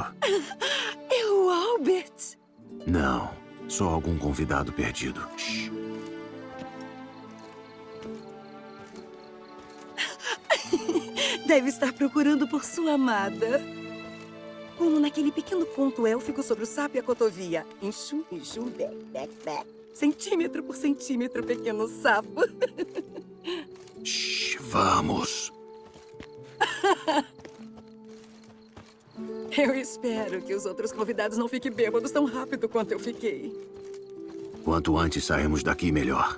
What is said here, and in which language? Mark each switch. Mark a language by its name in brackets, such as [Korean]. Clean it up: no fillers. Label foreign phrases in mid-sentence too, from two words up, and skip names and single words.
[Portuguese] É o Albert! Não, só algum convidado perdido. Shhh. Deve estar procurando por sua amada. Como naquele pequeno conto élfico sobre o sapo e a cotovia. Enxum, enxum, bec, bec, bec. Centímetro por centímetro, pequeno sapo. Shhh, vamos. Eu espero que os outros convidados não fiquem bêbados tão rápido quanto eu fiquei. Quanto antes sairmos daqui, melhor.